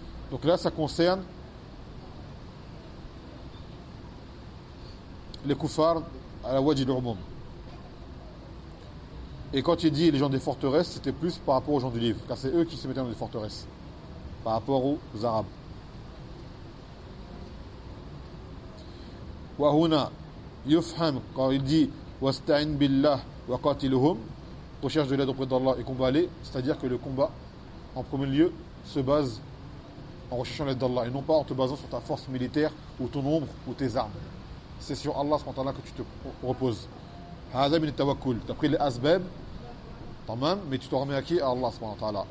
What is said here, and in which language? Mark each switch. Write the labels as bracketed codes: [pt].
[fr] Donc là, ça concerne les koufars à la wajid urmum. Et quand il dit les gens des forteresses, c'était plus par rapport aux gens du livre, car c'est eux qui se mettaient dans les forteresses, par rapport aux Arabes. [ar] وهنا يفهم قال دي واستعن بالله وقاتلهم. [fr] Recherche de l'aide auprès d'Allah et combattez, c'est-à-dire que le combat en premier lieu se base en recherchant l'aide d'Allah et non pas en te basant sur ta force militaire ou ton nombre ou tes armes. C'est sur Allah subhanahu wa ta'ala que tu te reposes. [ar] هذا من التوكل. [fr] Tu as pris les asbab tamam, mais tu te remets à qui? À Allah subhanahu wa ta'ala.